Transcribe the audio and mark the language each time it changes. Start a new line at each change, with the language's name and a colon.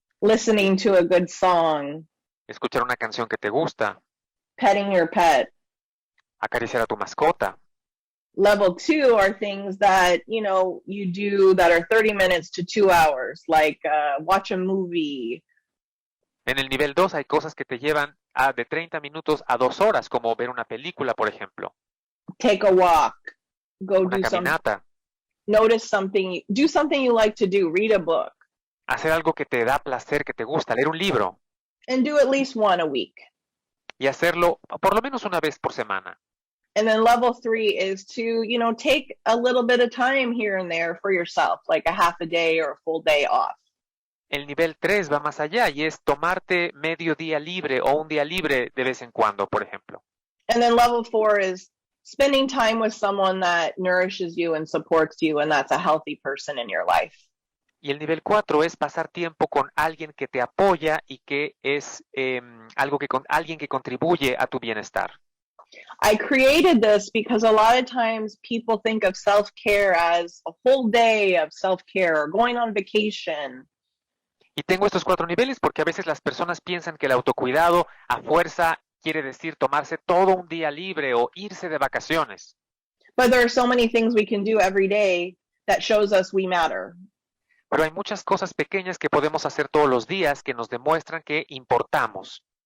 English: listening to a good song,
Spanish: escuchar una canción que te gusta,
English: petting your pet.
Spanish: acariciar a tu mascota.
English: Level 2 are things that, you know, you do that are 30 minutes to 2 hours, like watch a movie.
Spanish: En el nivel 2 hay cosas que te llevan de 30 minutos a 2 horas, como ver una película, por ejemplo.
English: Take a walk. Go
Spanish: una
English: do
Spanish: caminata.
English: Notice something. Do something you like to do. Read a book.
Spanish: Hacer algo que te da placer, que te gusta, leer un libro.
English: And do at least one a week.
Spanish: Y hacerlo por lo menos una vez por semana.
English: And then level 3 is to, you know, take a little bit of time here and there for yourself, like a half a day or a full day off.
Spanish: El nivel 3 va más allá y es tomarte medio día libre o un día libre de vez en cuando, por ejemplo.
English: And then level 4 is spending time with someone that nourishes you and supports you, and that's a healthy person in your life.
Spanish: Y el nivel 4 es pasar tiempo con alguien que te apoya y que es alguien que contribuye a tu bienestar.
English: I created this because a lot of times people think of self-care as a whole day of self-care or going on vacation.
Spanish: Y tengo estos 4 niveles porque a veces las personas piensan que el autocuidado a fuerza quiere decir tomarse todo un día libre o irse de vacaciones.
English: But there are so many things we can do every day that shows us we matter.
Spanish: Pero hay muchas cosas pequeñas que podemos hacer todos los días que nos demuestran que importamos.